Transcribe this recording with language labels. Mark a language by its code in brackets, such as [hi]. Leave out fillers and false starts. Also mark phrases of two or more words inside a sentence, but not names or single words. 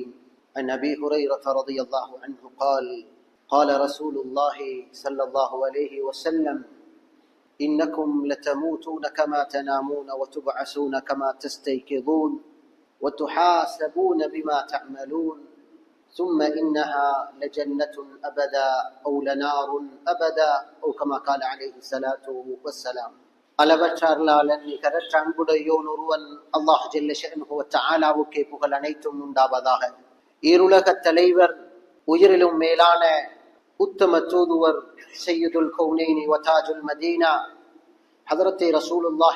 [ar] عن أبي هريرة رضي الله عنه قال: قال رسول الله صلى الله عليه وسلم: إنكم لتموتون كما تنامون وتبعثون كما تستيقظون وتحاسبون بما تعملون ثم إنها لجنة أبدا أو لنار أبدا أو كما قال عليه الصلاة والسلام. [ta] அளவற்றார்லாளன் நிகரற்ற அன்புடையோன் ஒருவன் [ar] الله جل شأنه و [ta] தஆலாவுக்கே புகழ் அனைத்தும் உண்டாவதாக. ஈருலகத் தலைவர், உயிரிலும் மேலான உத்தம தூதுவர், [ar] سيد الكونين و تاج المدينة حضرة رسول الله